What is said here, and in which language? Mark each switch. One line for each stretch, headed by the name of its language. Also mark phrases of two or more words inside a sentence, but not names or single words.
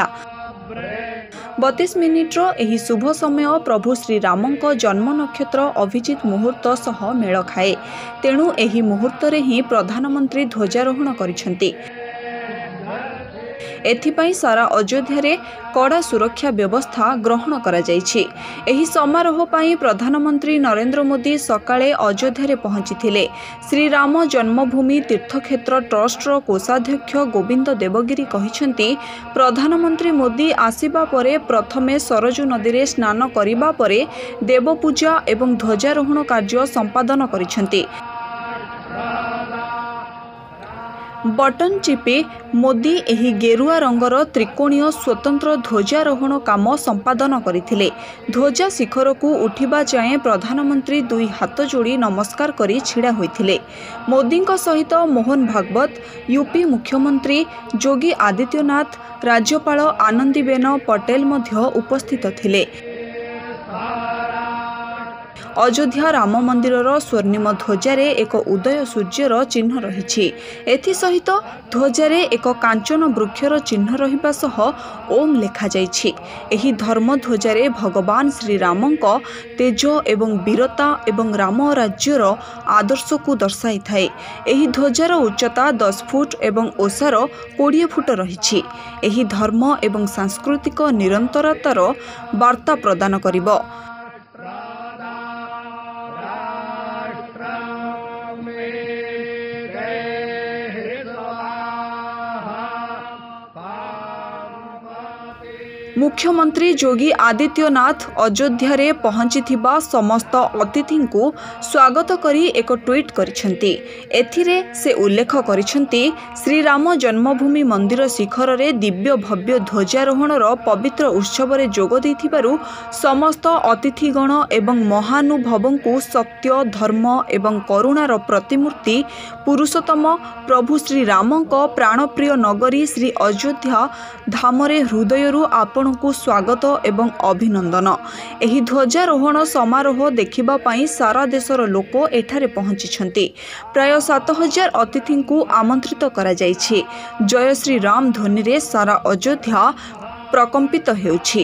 Odia: 32 ମିନିଟ୍ର ଏହି ଶୁଭ ସମୟ ପ୍ରଭୁ ଶ୍ରୀ ରାମଙ୍କ ଜନ୍ମ ନକ୍ଷତ୍ର ଅଭିଜିତ ମୁହୂର୍ତ୍ତ ସହ ମେଳ ଖାଏ। ତେଣୁ ଏହି ମୁହୂର୍ତ୍ତ ରେ ହିଁ ପ୍ରଧାନମନ୍ତ୍ରୀ ଧ୍ୱଜାରୋହଣ କରିଛନ୍ତି। ଏଥିପାଇଁ ସାରା ଅଯୋଧ୍ୟା ରେ କଡ଼ା ସୁରକ୍ଷା ବ୍ୟବସ୍ଥା ଗ୍ରହଣ କରା ଯାଇଛି। ଏହି ସମାରୋହ ପାଇଁ ପ୍ରଧାନମନ୍ତ୍ରୀ ନରେନ୍ଦ୍ର ମୋଦୀ ସକାଳେ ଅଯୋଧ୍ୟା ରେ ପହଞ୍ଚିଥିଲେ। ଶ୍ରୀ ରାମ ଜନ୍ମଭୂମି ତୀର୍ଥକ୍ଷେତ୍ର ଟ୍ରଷ୍ଟର କୋଷାଧ୍ୟକ୍ଷ ଗୋବିନ୍ଦ ଦେବଗିରି କହିଛନ୍ତି, ପ୍ରଧାନମନ୍ତ୍ରୀ ମୋଦୀ ଆସିବା ପରେ ପ୍ରଥମେ ସରଯୂ ନଦୀ ରେ ସ୍ନାନ କରିବା ପରେ ଦେବପୂଜା ଏବଂ ଧ୍ୱଜାରୋହଣ କାର୍ଯ୍ୟ ସମ୍ପାଦନ କରିଛନ୍ତି। ବଟନ ଚିପି ମୋଦୀ ଏହି ଗେରୁଆ ରଙ୍ଗର ତ୍ରିକୋଣୀୟ ସ୍ୱତନ୍ତ୍ର ଧ୍ୱଜାରୋହଣ କାମ ସମ୍ପାଦନ କରିଥିଲେ। ଧ୍ୱଜା ଶିଖର କୁ ଉଠିବା ଯାଏ ପ୍ରଧାନମନ୍ତ୍ରୀ ଦୁଇ ହାତ ଯୋଡ଼ି ନମସ୍କାର କରି ଠିଆ ହୋଇଥିଲେ। ମୋଦୀ ସହିତ ମୋହନ ଭାଗବତ, ୟୁପି ମୁଖ୍ୟମନ୍ତ୍ରୀ ଯୋଗୀ ଆଦିତ୍ୟନାଥ, ରାଜ୍ୟପାଳ ଆନନ୍ଦୀବେନ ପଟେଲ ମଧ୍ୟ ଉପସ୍ଥିତ ଥିଲେ। ଅଯୋଧ୍ୟା ରାମ ମନ୍ଦିର ସ୍ୱର୍ଣ୍ଣିମ ଧ୍ୱଜାରେ ଏକ ଉଦୟ ସୂର୍ଯ୍ୟର ଚିହ୍ନ ରହିଛି। ଏହାସହିତ ଧ୍ୱଜାରେ ଏକ କାଞ୍ଚନ ବୃକ୍ଷର ଚିହ୍ନ ରହିବା ସହ ଓମ୍ ଲେଖା ଯାଇଛି। ଏହି ଧର୍ମ ଧ୍ୱଜାରେ ଭଗବାନ ଶ୍ରୀ ରାମଙ୍କ ତେଜ ଏବଂ ବୀରତା ଏବଂ ରାମ ରାଜ୍ୟର ଆଦର୍ଶ କୁ ଦର୍ଶାଇ ଥାଏ। ଏହି ଧ୍ୱଜାର ଉଚ୍ଚତା 10 ଫୁଟ ଏବଂ ଓସାର 20 ଫୁଟ ରହିଛି। ଏହି ଧର୍ମ ଏବଂ ସାଂସ୍କୃତିକ ନିରନ୍ତରତାର ବାର୍ତ୍ତା ପ୍ରଦାନ କରିବ। ମୁଖ୍ୟମନ୍ତ୍ରୀ ଯୋଗୀ ଆଦିତ୍ୟନାଥ ଅଯୋଧ୍ୟା ରେ ପହଞ୍ଚିଥିବା ସମସ୍ତ ଅତିଥି କୁ ସ୍ୱାଗତ କରି ଏକ ଟ୍ୱିଟ କରିଛନ୍ତି। ଏଥିରେ ସେ ଉଲ୍ଲେଖ କରିଛନ୍ତି, ଶ୍ରୀ ରାମ ଜନ୍ମଭୂମି ମନ୍ଦିର ଶିଖର ରେ ଦିବ୍ୟ ଭବ୍ୟ ଧ୍ୱଜାରୋହଣର ପବିତ୍ର ଉତ୍ସବ ରେ ଯୋଗ ଦେଇଥିବାରୁ ସମସ୍ତ ଅତିଥିଗଣ ଏବଂ ମହାନୁଭବଙ୍କୁ ସତ୍ୟ ଧର୍ମ ଏବଂ କରୁଣାର ପ୍ରତିମୂର୍ତ୍ତି ପୁରୁଷୋତ୍ତମ ପ୍ରଭୁ ଶ୍ରୀ ରାମଙ୍କ ପ୍ରାଣପ୍ରିୟ ନଗରୀ ଶ୍ରୀ ଅଯୋଧ୍ୟା ଧାମରେ ହୃଦୟରୁ ଆପଣ କୁ ସ୍ୱାଗତ ଏବଂ ଅଭିନନ୍ଦନ। ଏହି ଧ୍ୱଜାରୋହଣ ସମାରୋହ ଦେଖିବା ପାଇଁ ସାରା ଦେଶର ଲୋକ ଏଠାରେ ପହଞ୍ଚିଛନ୍ତି। ପ୍ରାୟ 7000 ଅତିଥି କୁ ଆମନ୍ତ୍ରିତ କରା ଯାଇଛି। ଜୟ ଶ୍ରୀ ରାମ ଧ୍ୱନି ରେ ସାରା ଅଯୋଧ୍ୟା ପ୍ରକମ୍ପିତ ହେଉଛି।